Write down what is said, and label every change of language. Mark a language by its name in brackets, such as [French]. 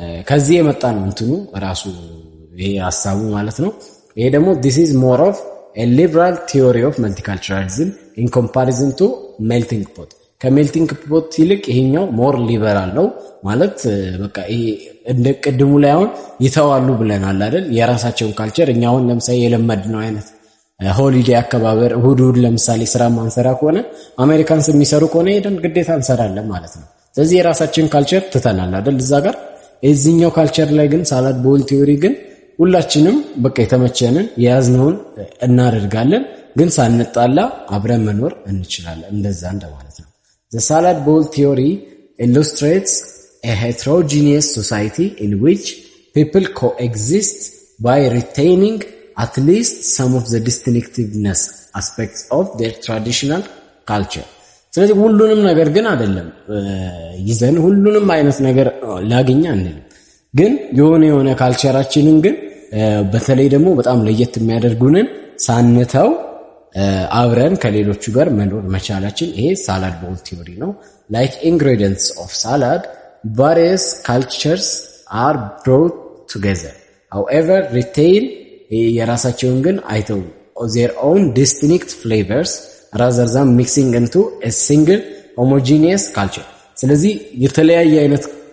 [Amharic] ከዚህ የመጣ ነው እንትኑ ራሱ ይሄ ሐሳቡ ማለት ነው። ይሄ ደግሞ [English] this is more of a liberal theory of multiculturalism in comparison to melting pot። [Amharic] ከሜልቲንግ ፖት ይልቅ ይሄኛው ሞር ሊበራል ነው ማለት በቃ ይሄ እንደ ቅድሙ ላይ አሁን ይተዋሉ ብለናል አይደል? የራሳቸውን ካልቸር እኛውን ለምሳሌ የለመድነው አይነት ሆሊዴይ አከባበር እሁድ ለምሳሌ ስራ ማንሰራ ከሆነ አሜሪካንስ የሚሰሩ ከሆነ ሄደን ግዴታ እንሰራለን ማለት ነው። ስለዚህ የራሳችንን ካልቸር ትተናል አይደል? እዛ ጋር እዚህኛው ካልቸር ላይ ግን ሳላድ ቦል ቲዮሪ ግን ሁላችንም በቃ የተመቸንን የያዝነውን እናደርጋለን፣ ግን ሳንጣላ አብረን መኖር እንችላለን። እንደዛ እንደማለት ነው። [English] The salad bowl theory illustrates a heterogeneous society in which people coexist by retaining at least some of the distinctiveness aspects of their traditional culture. [Amharic] ስለዚህ ሁሉንም ነገር ግን አይደለም ይዘን ሁሉንም አይነት ነገር ላገኛ አንልም፣ ግን የሆነ ካልቸራችንን ግን በተለይ ደግሞ በጣም ለየት የሚያደርጉንን ሳንተው አብረን ከሌሎቹ ጋር መኖር መቻላችን ይሄ ሳላድ ቦል ቲዮሪ ነው። [English] like ingredients of salad, various cultures are brought together, however retain [Amharic] የራሳቸውን ግን አይተው [English] their own distinct flavors rather than mixing into a single homogeneous culture። [Amharic] ስለዚህ የተለያየ አይነት